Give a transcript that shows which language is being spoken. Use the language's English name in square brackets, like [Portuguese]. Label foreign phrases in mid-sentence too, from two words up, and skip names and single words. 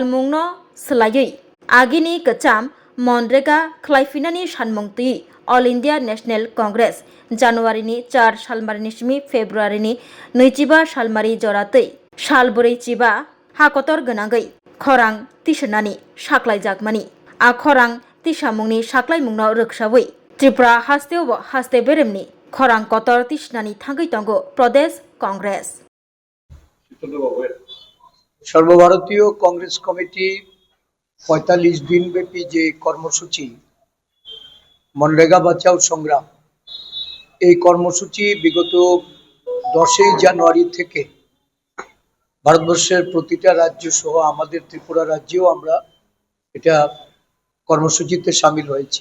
[Kok Borok] मुंगनो सोलायै आगिनि कचाम मनरेगा खलायफिनानि सानमंतुयै ऑल इंडिया नेशनल कांग्रेस जानुवारिनि 4 सालमारिनिसिम फेब्रुवारिनि 25 सालमारि जरातै सालब्रै चिबा हाकतर गोनांगै खरां तिसनानि साख्लाय जागमानि आ खरां तिसामुंनि साख्लाय मुंनाव रोखसावै त्रिपुरा हास्तेव हास्ते बेरेमनि खरां कतर तिसनानि थांगै तंगो प्रदेश कांग्रेस [Bangla] সর্বভারতীয় কংগ্রেস কমিটি ৪৫ দিনব্যাপী যে কর্মসূচি মনরেগা বাঁচাও সংগ্রাম, এই কর্মসূচি বিগত 10ই জানুয়ারি থেকে ভারতবর্ষের প্রতিটা রাজ্য সহ আমাদের ত্রিপুরা রাজ্যেও আমরা এটা কর্মসূচিতে সামিল হয়েছি।